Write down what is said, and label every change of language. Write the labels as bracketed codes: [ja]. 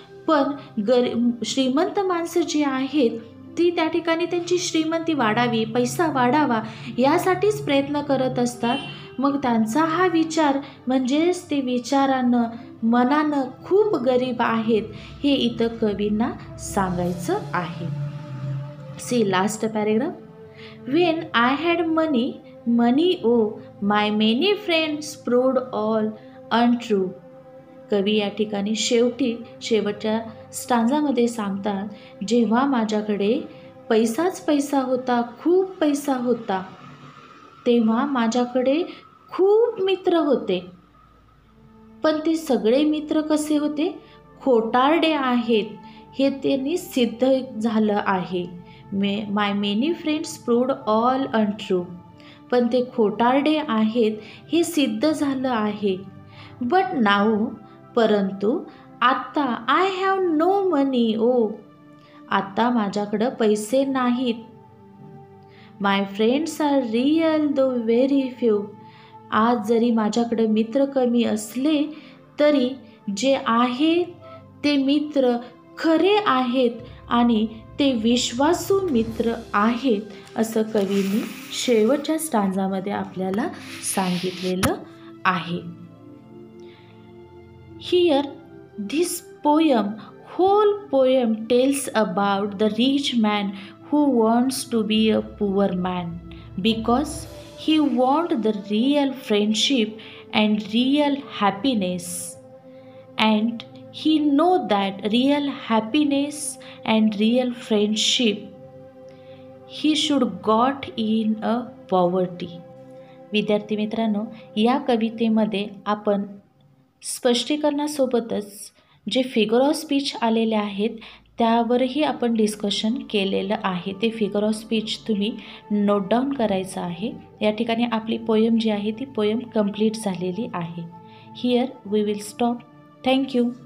[mr] पण श्रीमंत माणसं जी आहेत ती त्या ठिकाणी त्यांची श्रीमंती वाढावी, पैसा वाढावा यासाठीच प्रयत्न करत असतात. मग त्यांचा हा विचार म्हणजेच ते विचारानं मनानं खूप गरीब आहेत हे इथं कवींना सांगायचं आहे. [en] See last paragraph. When I had money, oh, my many friends proved all untrue. [mr] कवी या ठिकाणी शेवटच्या स्टांजामध्ये सांगतात, जेव्हा माझ्याकडे पैसाच पैसा होता, खूप पैसा होता, तेव्हा माझ्याकडे खूप मित्र होते. पण ते सगळे मित्र कसे होते? खोटारडे आहेत हे त्यांनी सिद्ध झालं आहे. [en] My many friends proved all untrue. [mr] पण ते खोटारडे आहेत हे सिद्ध झालं आहे. [en] but now, [mr] परंतु आत्ता, [en] I have no money, oh, [mr] आत्ता माझ्याकडं पैसे नाहीत. [en] My friends are real though very few. [mr] आज जरी माझ्याकडे मित्र कमी असले तरी जे आहेत ते मित्र खरे आहेत आणि ते विश्वासू मित्र आहेत असं कवींनी शेवटच्या स्टांजामध्ये आपल्याला सांगितलेलं आहे. [en] Here this poem, whole poem tells about the rich man who wants to be a poor man because he wants the real friendship and real happiness, and he know that real happiness and real friendship he should got in a poverty. [mr] विद्यार्थी मित्रांनो, या कवितेमध्ये आपण स्पष्टीकरणासोबतच जे figure of speech आलेले आहेत त्यावरही आपण डिस्कशन केलेलं आहे. ते फिगर ऑफ स्पीच तुम्ही नोट डाऊन करायचं आहे. या ठिकाणी आपली पोयम जी आहे ती पोयम कंप्लीट झालेली आहे. [en] Here we will stop. Thank you.